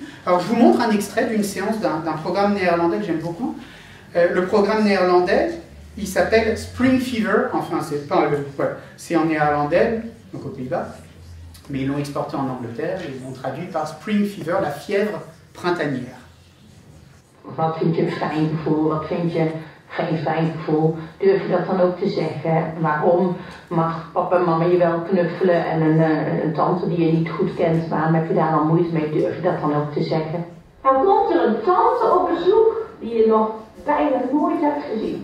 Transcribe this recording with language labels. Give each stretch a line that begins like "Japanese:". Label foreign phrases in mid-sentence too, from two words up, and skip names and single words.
French: Alors je vous montre un extrait d'une séance d'un programme néerlandais que j'aime beaucoup. Le programme néerlandais, il s'appelle Spring Fever, enfin c'est en néerlandais, donc aux Pays-Bas, mais ils l'ont exporté en Angleterre et ils l'ont traduit par Spring Fever, la fièvre printanière.
Dutch: Wat vind je een fijn gevoel, wat vind je geen fijn gevoel? Durf je dat dan ook te zeggen? Waarom mag papa en mama je wel knuffelen en een tante die je niet goed kent, waarom heb je daar al moeite mee? Durf je dat dan ook te zeggen? Dan komt er een tante op bezoek die je nog bijna nooit hebt gezien.